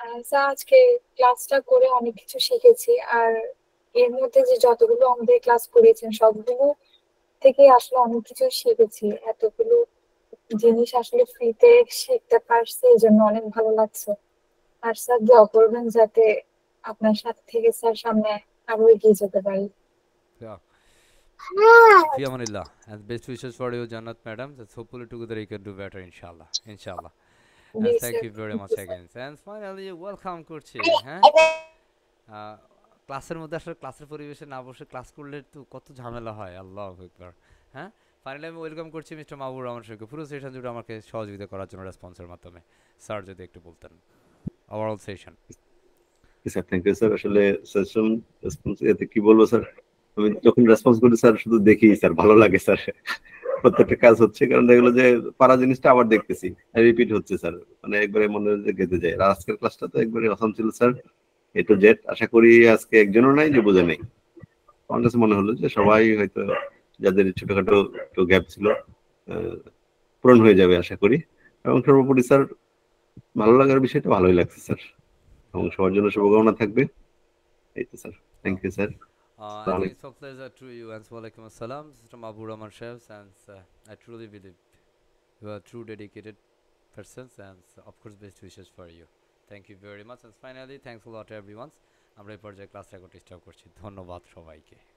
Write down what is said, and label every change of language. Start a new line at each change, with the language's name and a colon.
Bangla: Sir আজকে ক্লাসটা করে অনেক কিছু শিখেছি। আর এর মধ্যে যে যতগুলো আমাদের ক্লাস করিয়েছেন সবগুলো থেকে আসলে অনেক কিছু শিখেছি। এতগুলো জিনিস আসলে ফ্রিতে শিখতে পারছি, এই জন্য অনেক ভালো লাগছে। আর স্যার দোয়া করবেন যাতে আপনার সাথে থেকে স্যার সামনে আরো এগিয়ে যেতে পারি।
English: Yeah. Fi amanillah and best wishes for you Jannat madam that hopefully together you can do better inshallah inshallah
Bangla: G
English: and thank
Bangla: sir,
English: you very thank much you sir. again and finally welcome
Bangla: করছি হ্যাঁ ক্লাসের মধ্যে আসলে ক্লাসের পরিবেশে না বসে class করলে তো কত ঝামেলা হয় আল্লাহু আকবার হ্যাঁ ফাইনালি আমি ওয়েলকাম করছি মিস্টার মাহবুব রহমান শেখকে পুরো সেশন জুড়ে আমাকে সহযোগিতা করার জন্য রেসপন্সের মাধ্যমে স্যার যদি একটু বলতেন overall session sir thank you sir আসলে সেশন রেসপন্স এতে কি বলবো স্যার আমি যখন রেসপন্স করি স্যার শুধু দেখি স্যার ভালো লাগে স্যার প্রত্যেকটা কাজ হচ্ছে কারণ দেখলো যে পারা জিনিসটা আবার দেখতেছি রিপিট হচ্ছে স্যার মানে একবারে মনে হচ্ছে গেঁথে যায় আর আজকের ক্লাসটা তো একবারে অসাম ছিল স্যার এ টু জেড আশা করি আজকে একজনও নাই যে বোঝে নাই আমার কাছে মনে হলো যে সবাই হয়তো যাদের ছোটখাটো একটু গ্যাপ ছিল পূরণ হয়ে যাবে আশা করি এবং সর্বোপরি স্যার ভালো লাগার বিষয়টা ভালোই লাগছে স্যার এবং সবার জন্য শুভকামনা থাকবে এই তো sir thank you sir
English: I think it's a pleasure to you and walaikum assalam Mr. Mahbub Rahman Shahs and I truly believe you are true dedicated persons and of course best wishes for you thank you very much and finally thanks a lot everyone
Bangla: আমরা এই পর্যায়ে class record start করছি ধন্যবাদ সবাইকে